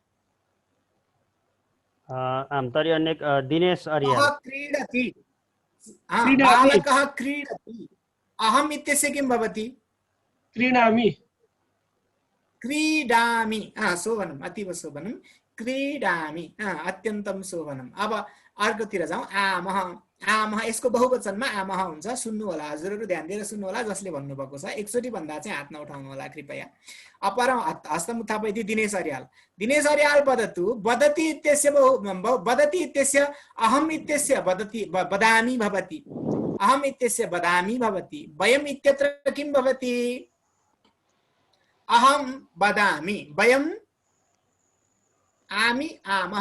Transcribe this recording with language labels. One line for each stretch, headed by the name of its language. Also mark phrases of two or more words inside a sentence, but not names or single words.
Sanskrit: आम् तर्हि अन्य दिनेश आर्य क्रीडति बालकः क्रीडति। अहम् इत्यस्य किं भवति क्रीडामि शोभनम् अतीव शोभनम्। क्रीडामि अत्यन्तम शोभनम।
Nepali: अब अर्कोतिर जाउँ, आमः। आमः यसको बहुवचनमा आमः हुन्छ। सुन्नु होला हजुरहरू, ध्यान दिएर सुन्नु होला, जसले भन्नुभएको छ एकचोटि भन्दा चाहिँ हात नउठाउनु होला कृपया।
Sanskrit: अपरं हस्तमुत्थापयति दिनेश अर्याल। दिनेश अर्याल वदतु वदति इत्यस्य वदति इत्यस्य अहम् इत्यस्य वदति वदामि भवति। अहम् इत्यस्य वदामि भवति। वयम् इत्यत्र किं भवति? अहं वदामि, वयम् आमि आमः।